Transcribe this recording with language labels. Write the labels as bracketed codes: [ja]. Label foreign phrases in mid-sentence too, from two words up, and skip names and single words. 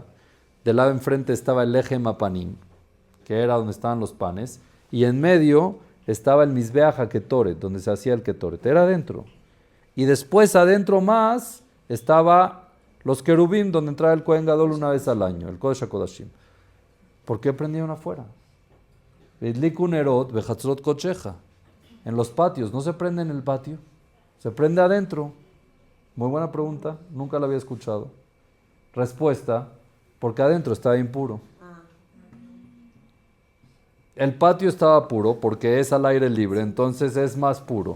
[es] Del lado enfrente estaba el [he] לחם הפנים, [es] que era donde estaban los panes. Y en medio estaba el [he] מזבח הקטורת, [es] donde se hacía el Ketoret. Era adentro. Y después adentro más estaba los querubim, donde entraba el [he] כהן גדול [es] una vez al año, el [he] קודש הקודשים. [es] ¿Por qué prendieron afuera? [he] והדליקו נרות בחצרות קדשך. [es] En los patios, ¿no se prende en el patio? Se prende adentro. Muy buena pregunta, nunca la había escuchado. Respuesta, porque adentro estaba impuro. El patio estaba puro porque es al aire libre, entonces es más puro.